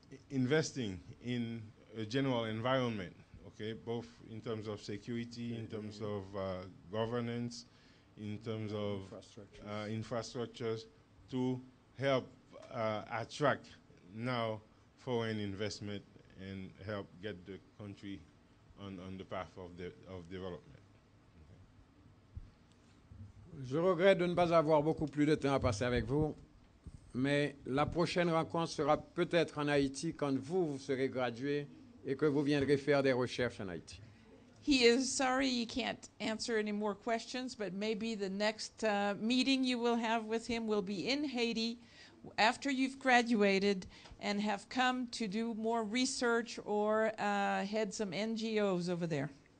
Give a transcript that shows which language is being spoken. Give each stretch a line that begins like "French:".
English: investing in a general environment, okay, both in terms of security, in terms of governance, in terms of infrastructures, to help attract now foreign investment and help get the country on the path of development.
French: Je regrette de ne pas avoir beaucoup plus de temps à passer avec vous, mais la prochaine rencontre sera peut-être en Haïti quand vous serez gradué et que vous viendrez faire des recherches en Haïti.
English: He is sorry he can't answer any more questions, but maybe the next meeting you will have with him will be in Haiti after you've graduated and have come to do more research or head some NGOs over there.